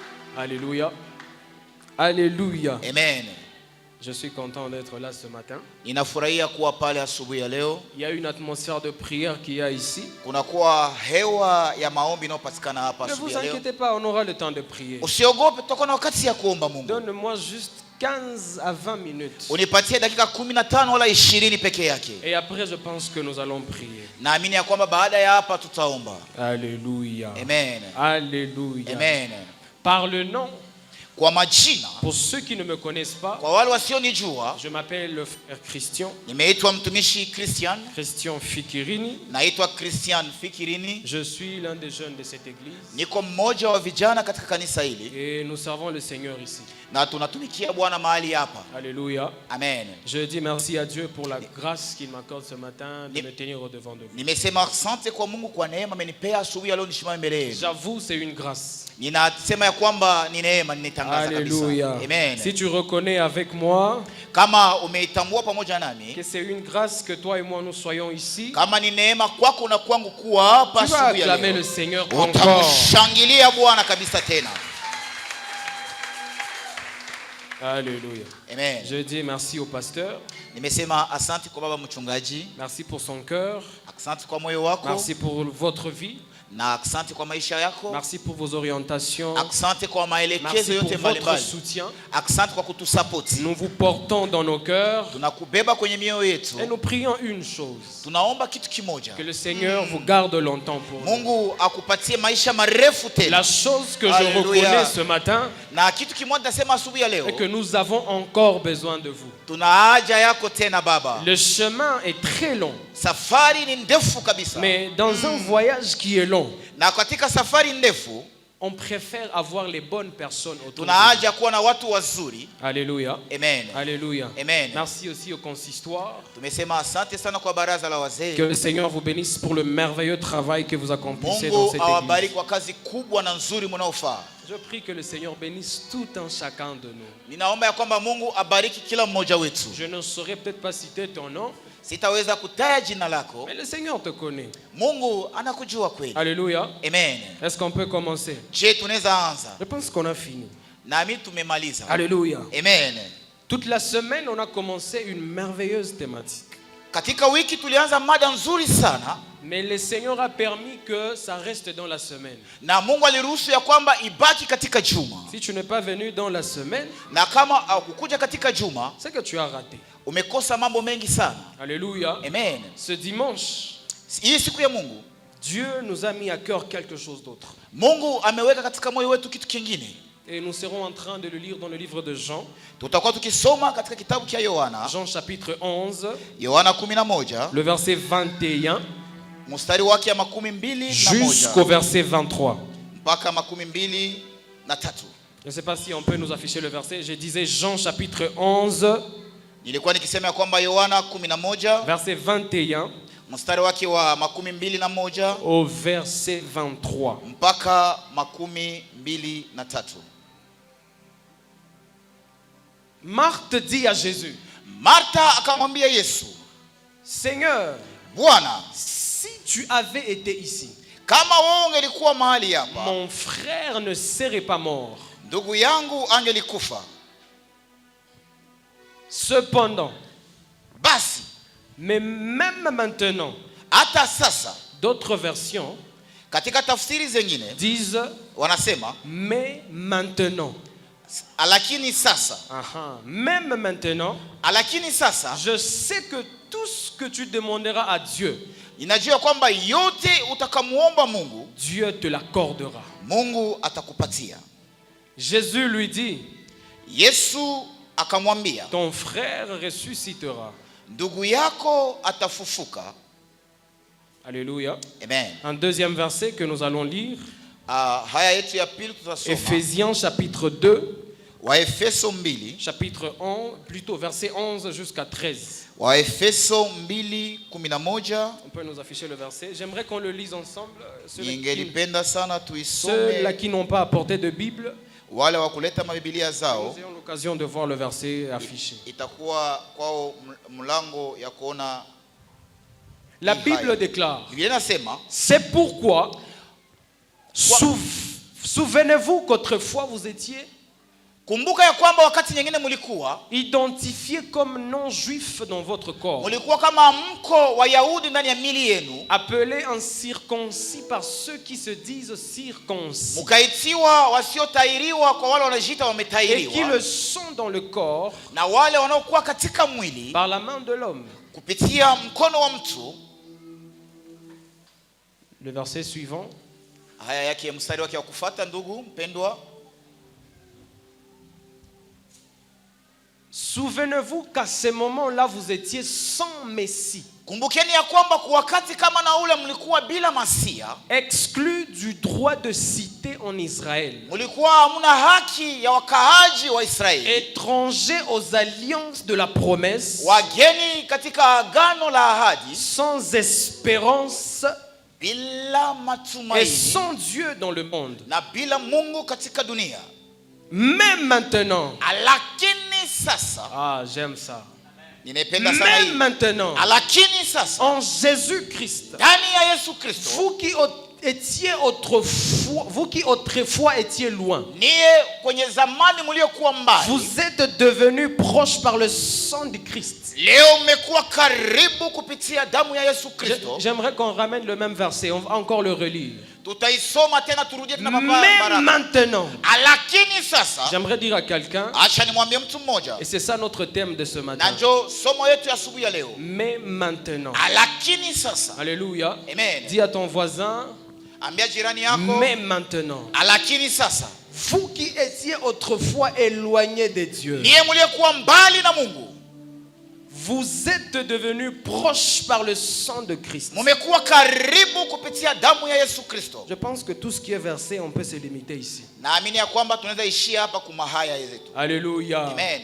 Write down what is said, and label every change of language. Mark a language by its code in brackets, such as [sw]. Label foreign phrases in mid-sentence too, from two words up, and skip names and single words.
[fr] Alléluia. Alléluia. Amen. Je suis content d'être là ce matin. [sw] Ninafurahia kuwa pale asubuhi ya leo. [fr] Il y a une atmosphère de prière qu'il y a ici. [sw] Kunakuwa hewa ya maombi inayopatikana hapa [fr] Ne [sw] asubuhi [fr] vous [sw] ya leo. [fr] inquiétez pas, on aura le temps de prier. [sw] Usiogope, tutakuwa na wakati ya kuomba Mungu. [fr] Donne-moi juste 15 à 20 minutes. [sw] Unipatie dakika 15 wala 20 peke yake. [fr] Et après je pense que nous allons prier. [sw] Naamini ya kwamba baada ya hapa tutaomba. [fr] Alléluia. Amen. Alléluia. Amen. Par le nom, [sw] Kwa majina, [fr] pour ceux qui ne me connaissent pas, [sw] kwa wale wasionijua, [fr] je m'appelle le frère Christian. [sw] nimeitwa mtumishi Christian. Christian Fikirini. Naitwa Christian Fikirini. [fr] Je suis l'un des jeunes de cette église. [sw] Niko mmoja wa vijana katika kanisa hili. [fr] Et nous servons le Seigneur ici. [sw] Na tunatumikia Bwana mahali hapa. [fr] Alléluia. Amen. Je dis merci à Dieu pour la grâce qu'il m'accorde ce matin de me tenir au devant de vous. [sw] Nimesema asante kwa Mungu kwa neema amenipea asubuhi ya leo nisimame mbele yenu. [fr] J'avoue, c'est une grâce. [sw] Ninasema ya kwamba ni neema, ninatangaza kabisa. [fr] Alléluia. Amen. Si tu reconnais avec moi [sw] Kama umeitambua pamoja nami [fr] que c'est une grâce que toi et moi nous soyons ici, [sw] kama ni neema kwako na kwangu kuwa hapa [fr] tu vas [sw] asubuhi ya [fr] acclamer [sw] leo, [fr] le Seigneur encore. [sw] utamshangilia Bwana kabisa tena. [fr] Alléluia. Amen. Je dis merci au pasteur. [sw] Nimesema asante kwa baba mchungaji, [fr] Merci pour son cœur. [sw] asante kwa moyo wako, [fr] Merci pour votre vie. [sw] na asante kwa maisha yako, [fr] Merci pour vos orientations. [sw] asante kwa maelekezo [fr] Merci [sw] yote [fr] pour votre [sw] mbalimbali, [fr] soutien. [sw] asante kwa kutusapoti. [fr] Nous vous portons dans nos cœurs [sw] Tunakubeba kwenye mioyo yetu. [fr] et nous prions une chose. [sw] Tunaomba kitu kimoja, [fr] Que le Seigneur vous garde longtemps pour nous. [sw] Mungu akupatie maisha marefu [fr] La [sw] tena. [fr] chose que je Alléluia. reconnais ce matin [sw] Na kitu kimoja nasema asubuhi ya leo, [fr] est que nous avons encore besoin de vous. [sw] tuna haja yako tena Baba. [fr] Le chemin est très long, [sw] Safari ni ndefu kabisa. [fr] mais dans un voyage qui est long, [sw] Na katika safari ndefu [fr] on préfère avoir les bonnes personnes autour [sw] tuna [fr] de [sw] haja kuwa na watu wazuri. [fr] nous. Alléluia. Amen. Alléluia. Amen. Merci aussi au consistoire. [sw] Tumesema asante sana kwa baraza la wazee. [fr] Que le Seigneur vous bénisse pour le merveilleux travail que vous accomplissez dans [sw] Mungu [fr] cette [sw] awabariki [fr] église. [sw] kwa kazi kubwa na nzuri mnaofanya. [fr] Je prie que le Seigneur bénisse tout un chacun de nous. [sw] Ninaomba ya kwamba Mungu abariki kila mmoja wetu. [fr] Je ne saurais peut-être pas citer ton nom, [sw] Sitaweza kutaja jina lako. [fr] mais le Seigneur te connaît. [sw] Mungu anakujua kweli. [fr] Alléluia. Amen. Est-ce qu'on peut commencer? [sw] Je, tunaweza anza? [fr] Je pense qu'on a fini. [sw] Nami tumemaliza. [fr] Alléluia. Amen. Toute la semaine, on a commencé une merveilleuse thématique. [sw] Katika wiki tulianza mada nzuri sana, [fr] Mais le Seigneur a permis que ça reste dans la semaine. [sw] na Mungu aliruhusu ya kwamba ibaki katika juma. [fr] Si tu n'es pas venu dans la semaine, [sw] Na kama hukukuja katika juma, [fr] c'est que tu as raté. [sw] umekosa mambo mengi sana. [fr] Alléluia. Amen. Ce dimanche, [sw] Hii siku ya Mungu, [fr] Dieu nous a mis à cœur quelque chose d'autre. [sw] Mungu ameweka katika moyo wetu kitu kingine. [fr] Et nous serons en train de le lire dans le livre de Jean. [sw] Tutakuwa tukisoma katika kitabu cha Yohana, [fr] Jean chapitre 11, [sw] Yohana 11, [fr] le verset 21 [sw] mstari wake ya 21 [fr] jusqu'au verset 23. [sw] mpaka 23. [fr] Je ne sais pas si on peut nous afficher le verset. Je disais Jean chapitre 11, [sw] Nilikuwa nikisema ya kwamba Yohana 11 [fr] verset 21 [sw] mstari wake wa 21 [fr] au verset 23. [sw] mpaka 23. [fr] Marthe dit à Jésus, [sw] Martha akamwambia Yesu, [fr] Seigneur, [sw] Bwana, [fr] si tu avais été ici, [sw] kama wewe ungelikuwa mahali hapa, [fr] mon frère ne serait pas mort. [sw] ndugu yangu angelikufa. [fr] Cependant, [sw] Basi [fr] mais même maintenant, [sw] hata sasa, [fr] d'autres versions [sw] katika tafsiri zingine [fr] disent, [sw] wanasema [fr] mais maintenant. [sw] lakini sasa, [fr] Même maintenant, [sw] lakini sasa, [fr] je sais que tout ce que tu demanderas à Dieu, [sw] inajua kwamba yote utakamuomba Mungu, [fr] Dieu te l'accordera. [sw] Mungu atakupatia. [fr] Jésus lui dit, [sw] Yesu akamwambia, [fr] ton frère ressuscitera. [sw] ndugu yako atafufuka. [fr] Alléluia. Amen. Un deuxième verset que nous allons lire, [sw] Haya yetu ya pili tutasoma [fr] Éphésiens chapitre 2, [sw] Waefeso 2, [fr] chapitre 11, plutôt verset 11 jusqu'à 13. [sw] Waefeso 2:11. [fr] On peut nous afficher le verset. J'aimerais qu'on le lise ensemble. [sw] Ningelipenda sana [fr] Ceux-là [sw] tuisome, [fr] qui n'ont pas apporté de Bible, [sw] wale wa kuleta mabibilia zao, [fr] nous ayons l'occasion de voir le verset affiché. [sw] itakuwa kwao mlango ya kuona. [fr] La Bible déclare, [sw] Biblia inasema, [fr] c'est pourquoi, Souvenez-vous qu'autrefois vous étiez [sw] Kumbuka ya kwamba wakati nyingine mulikuwa [fr] identifié comme non-juif dans votre corps, [sw] mulikuwa kama mko Wayahudi ndani ya mili yenu, [fr] appelé incirconcis par ceux qui se disent circoncis, [sw] mukaitiwa wasiotahiriwa kwa wale wanajiita [fr] et qui [sw] wametahiriwa, [fr] le sont dans le corps [sw] na wale wanaokuwa katika mwili [fr] par la main de l'homme. [sw] kupitia mkono wa mtu. [fr] Le verset suivant. [sw] Haya yake mstari wake wa kufuata, ndugu mpendwa. [fr] Souvenez-vous qu'à ce moment-là vous étiez sans Messie, [sw] Kumbukeni ya kwamba kwa wakati kama na ule mlikuwa bila Masia, [fr] exclus du droit de cité en Israël, [sw] mlikuwa hamuna haki ya wakaaji wa Israeli, [fr] étrangers aux alliances de la promesse, [sw] wageni katika agano la ahadi, [fr] sans espérance [sw] bila [fr] et [sw] matumaini [fr] sans Dieu dans le monde. [sw] na bila Mungu katika dunia. [fr] Même maintenant, [sw] Lakini sasa, [fr] j'aime ça. [sw] ninapenda sana [fr] Même [sw] hii. [fr] maintenant, [sw] Lakini sasa [fr] en Jésus-Christ, [sw] ndani ya Yesu Kristo, [fr] vous qui autrefois étiez loin, [sw] niye kwenye zamani mliokuwa mbali, [fr] vous êtes devenus proches par le sang de Christ. [sw] leo mmekuwa karibu kupitia damu ya Yesu Kristo. [fr] J'aimerais qu'on ramène le même verset, on va encore le relire. [sw] Tutaisoma tena, turudie tena [fr] Mais [sw] baraka. [fr] maintenant, [sw] Lakini sasa, [fr] j'aimerais dire à quelqu'un, [sw] acha nimwambie mtu mmoja, [fr] et c'est ça notre thème de ce [sw] na [fr] matin. [sw] ndio somo yetu ya asubuhi ya leo. [fr] Mais maintenant, [sw] Lakini sasa, [fr] alléluia, amen. dis à ton voisin, [sw] Ambia jirani yako, [fr] mais maintenant, [sw] lakini sasa, [fr] vous qui étiez autrefois éloignés de Dieu, [sw] niye mliokuwa mbali na Mungu, [fr] vous êtes devenus proches par le sang de Christ. [sw] mumekuwa karibu kupitia damu ya Yesu Kristo. [fr] Je pense que tout ce qui est versé, on peut se limiter ici. [sw] Naamini ya kwamba tunaweza ishia hapa kwa mahaya yetu. [fr] Alléluia. Amen.